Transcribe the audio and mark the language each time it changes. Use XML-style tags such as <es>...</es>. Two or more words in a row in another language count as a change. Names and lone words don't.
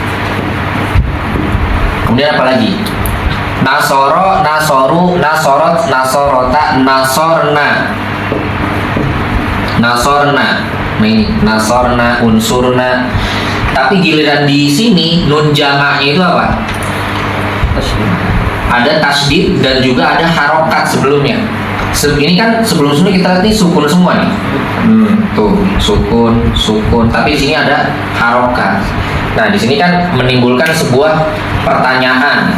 <id>Kemudian apa lagi?</id> <ar>نصر، نصروا، نصرت، نصرتا، نصرن. Nasorna.</ar> <id>Nah ini nasorna, unsurna. Tapi giliran di sini nun jamaknya itu apa? Ada tasdid dan juga ada harokat sebelumnya. Ini kan sebelum-sebelumnya kita lihat ini sukun semua nih. Tuh, sukun. Tapi di sini ada harokat. Nah, di sini kan menimbulkan sebuah pertanyaan.</id>